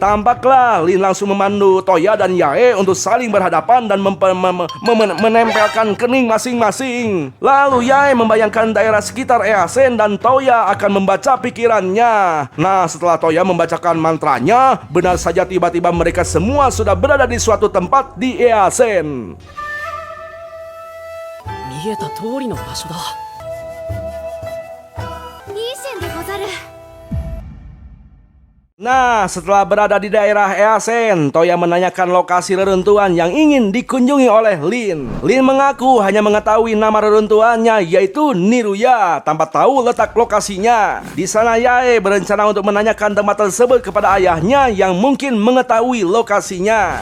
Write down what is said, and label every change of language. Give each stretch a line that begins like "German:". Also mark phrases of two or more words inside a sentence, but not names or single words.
Indonesian: Tampaklah Lin langsung memandu Toya dan Yae untuk saling berhadapan dan menempelkan kening masing-masing. Lalu Yae membayangkan daerah sekitar Easen dan Toya akan membaca pikirannya. Nah, setelah Toya membacakan mantranya, benar saja tiba-tiba mereka semua sudah berada di suatu tempat di Easen.
Japanese: 見えた通りの場所だ。いい線でござる。
Indonesian: Nah, setelah berada di daerah Easen, Toya menanyakan lokasi reruntuhan yang ingin dikunjungi oleh Lin. Lin mengaku hanya mengetahui nama reruntuhannya yaitu Niruya, tanpa tahu letak lokasinya. Di sana Yae berencana untuk menanyakan tempat tersebut kepada ayahnya yang mungkin mengetahui lokasinya.